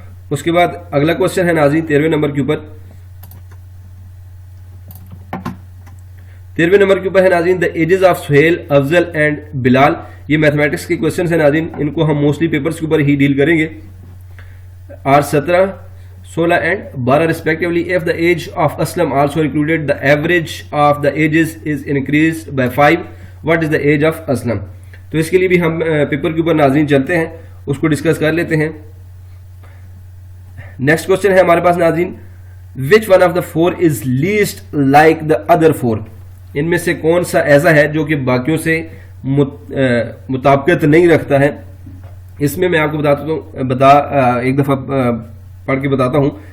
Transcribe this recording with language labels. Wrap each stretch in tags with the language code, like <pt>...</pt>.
<ur>اس کے بعد اگلا کوشچن ہے ناظرین 13ویں نمبر کے اوپر. 13ویں نمبر کے اوپر ہے ناظرین</ur> <en>The ages of Sohail, Afzal and Bilal.</en> <ur>یہ میتھمیٹکس کے کوشچنز ہیں ناظرین. ان کو ہم موسٹلی پیپرز کے اوپر ہی ڈیل کریں گے.</ur> <en>Are 17, 16 and 12 respectively. If the age of Aslam also included the average of the ages is increased by 5. What is the age of Aslam?</en> <ur>تو اس کے لیے بھی ہم پیپر کے اوپر ناظرین چلتے ہیں, اس کو ڈسکس کر لیتے ہیں. نیکسٹ کوشچن ہے ہمارے پاس ناظرین,</ur> <en>Which one of the 4 is least like the other 4؟</en> <ur>ان میں سے کون سا ایسا ہے جو کہ باقیوں سے مطابقت نہیں رکھتا ہے؟ اس میں آپ کو ایک دفعہ پڑھ کے بتاتا ہوں.</ur>